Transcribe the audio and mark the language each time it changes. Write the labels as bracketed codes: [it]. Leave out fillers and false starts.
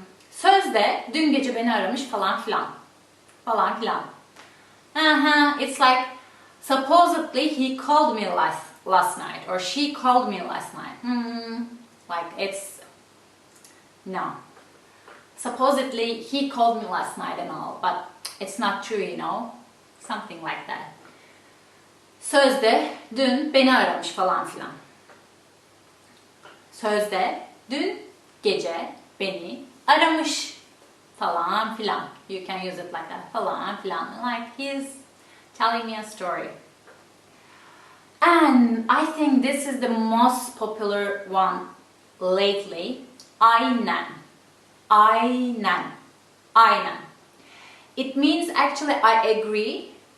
[tr] Sözde dün gece beni aramış falan filan. Falan filan. [en] It's like supposedly he called me last night, or she called me last night. Like it's no. Supposedly he called me last night and all, but it's not true, you know. Something like that. [tr] Sözde dün beni aramış falan filan. Sözde dün gece beni aramış falan filan. [en] You can use it like that. [tr] Falan filan. [en] Like he's telling me a story. And I think this is the most popular one lately. Aynen. [tr] Aynen. Aynen. [en] It means actually I agree.